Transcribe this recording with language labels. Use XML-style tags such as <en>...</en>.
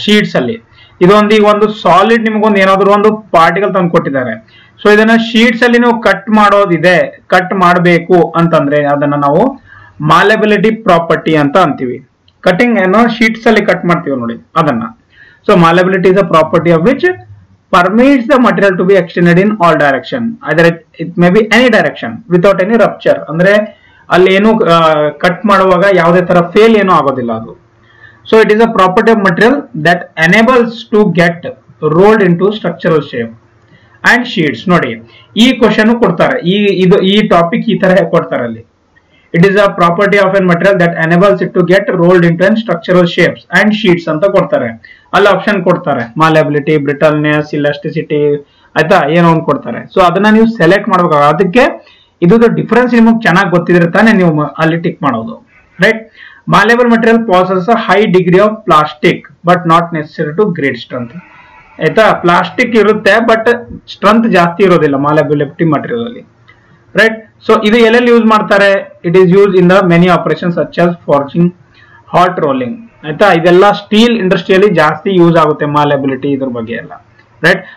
<kn>Sheets ಅಲ್ಲಿ ಇದೊಂದು ಈಗ ಒಂದು ಸಾಲಿಡ್ ನಿಮ್ಗೊಂದು ಏನಾದ್ರು ಒಂದು ಪಾರ್ಟಿಕಲ್ ತಂದು ಕೊಟ್ಟಿದ್ದಾರೆ. ಸೊ ಇದನ್ನ ಶೀಟ್ಸ್ ಅಲ್ಲಿ ನೀವು ಕಟ್ ಮಾಡೋದಿದೆ, ಕಟ್ ಮಾಡಬೇಕು ಅಂತಂದ್ರೆ ಅದನ್ನ ನಾವು ಮಾಲೆಬಿಲಿಟಿ ಪ್ರಾಪರ್ಟಿ ಅಂತ ಅಂತೀವಿ. ಕಟಿಂಗ್ ಏನೋ ಶೀಟ್ಸ್ ಅಲ್ಲಿ ಕಟ್ ಮಾಡ್ತೀವಿ ನೋಡಿ ಅದನ್ನ.</kn> <en>So malleability is a property of which permits the material to be extended in all direction, either it may be any direction without any rupture.</en> <kn>ಅಂದ್ರೆ ಅಲ್ಲಿ ಏನು ಕಟ್ ಮಾಡುವಾಗ ಯಾವುದೇ ತರ ಫೇಲ್ ಏನೂ ಆಗೋದಿಲ್ಲ ಅದು.</kn> <en>So it is a property of material that enables to get rolled into structural shape and sheets.</en> <kn>ನೋಡಿ ಈ ಕ್ವಶನ್ ಕೊಡ್ತಾರೆ, ಈ ಟಾಪಿಕ್ ಈ ತರ ಕೊಡ್ತಾರೆ ಅಲ್ಲಿ.</kn> <en>It is a property of a material that enables it to get rolled into structural shapes and sheets</en> <kn>ಅಂತ ಕೊಡ್ತಾರೆ. ಅಲ್ಲಿ ಆಪ್ಷನ್ ಕೊಡ್ತಾರೆ, malleability, brittleness, elasticity ಆಯ್ತಾ, ಏನೋ ಒಂದು ಕೊಡ್ತಾರೆ. ಸೊ ಅದನ್ನ ನೀವು ಸೆಲೆಕ್ಟ್ ಮಾಡ್ಬೇಕು. ಅದಕ್ಕೆ ಇದು ಡಿಫರೆನ್ಸ್ ನಿಮಗೆ ಚೆನ್ನಾಗಿ ಗೊತ್ತಿದ್ರೆ ತಾನೇ ನೀವು ಅಲ್ಲಿ ಟಿಕ್ ಮಾಡೋದು, right.</kn> <en>malleable material possesses a high degree of plastic but not necessary to great strength.</en> <kn>ಆಯ್ತಾ, ಪ್ಲಾಸ್ಟಿಕ್ ಇರುತ್ತೆ ಬಟ್ ಸ್ಟ್ರೆಂತ್ ಜಾಸ್ತಿ ಇರೋದಿಲ್ಲ malleability material ಅಲ್ಲಿ, ರೈಟ್. ಸೊ ಇದು ಎಲ್ಲೆಲ್ಲಿ ಯೂಸ್ ಮಾಡ್ತಾರೆ?</kn> <en>It is use in the many operation such as forging, hot rolling, ಆಯ್ತಾ.</en> <kn>ಇದೆಲ್ಲ ಸ್ಟೀಲ್ ಇಂಡಸ್ಟ್ರಿಯಲ್ಲಿ ಜಾಸ್ತಿ ಯೂಸ್ ಆಗುತ್ತೆ malleability ಇದ್ರ ಬಗ್ಗೆ ಎಲ್ಲ, ರೈಟ್.</kn>